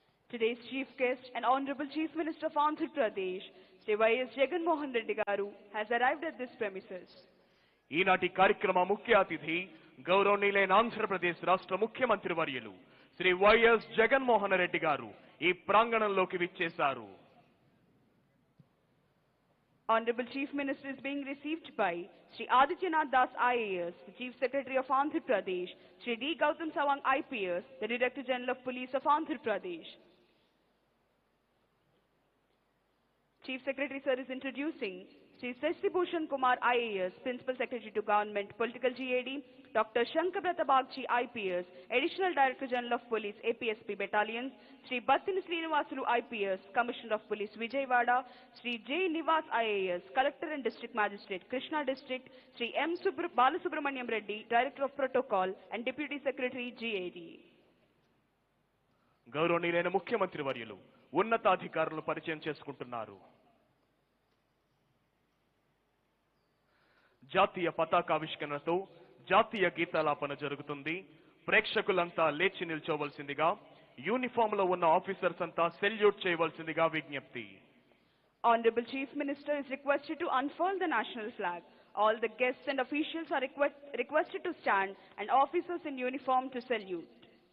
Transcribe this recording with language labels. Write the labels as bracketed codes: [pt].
[en] Today's chief guest and Honorable Chief Minister of Andhra Pradesh, Sri Y.S. Jagan Mohan Reddy Garu, has arrived at this premises. [te] ఈనాటి కార్యక్రమ ముఖ్య అతిథి గౌరవనీయులైన ఆంధ్రప్రదేశ్ రాష్ట్ర ముఖ్యమంత్రి వర్యులు శ్రీ వైఎస్ జగన్మోహన్ రెడ్డి గారు ఈ ప్రాంగణంలోకి విచ్చేశారు. [en] Honorable Chief Minister is being received by Sri Adityanath Das IAS, the Chief Secretary of Andhra Pradesh, Sri D. Gautam Sawang IPS, the Director General of Police of Andhra Pradesh. Chief Secretary Sir is introducing Sri Shashibhushan Kumar IAS, Principal Secretary to Government, Political GAD, Dr. Shankabrata Bagchi IPS, Additional Director General of Police, APSP Battalions, Sri Battini Srinivasulu IPS, Commissioner of Police, Vijayawada, Sri J. Nivas IAS, Collector and District Magistrate, Krishna District, Sri M. Balasubramaniam Reddy, Director of Protocol and Deputy Secretary, GAD. [te] గౌరవనీయులైన ముఖ్యమంత్రి వర్యులు ఉన్నతాధికారులను పరిచయం చేసుకుంటున్నారు. జాతీయ పతాకావిష్కరణతో జాతీయ గీతాలాపన జరుగుతుంది. ప్రేక్షకులంతా లేచి నిల్చోవలసిందిగా, uniform లో ఉన్న ఆఫీసర్స్ అంతా సెల్యూట్ చేయవలసిందిగా విజ్ఞప్తి. [en] Honorable Chief Minister is requested to unfurl the national flag. All the guests and officials are requested to stand and officers in uniform to salute.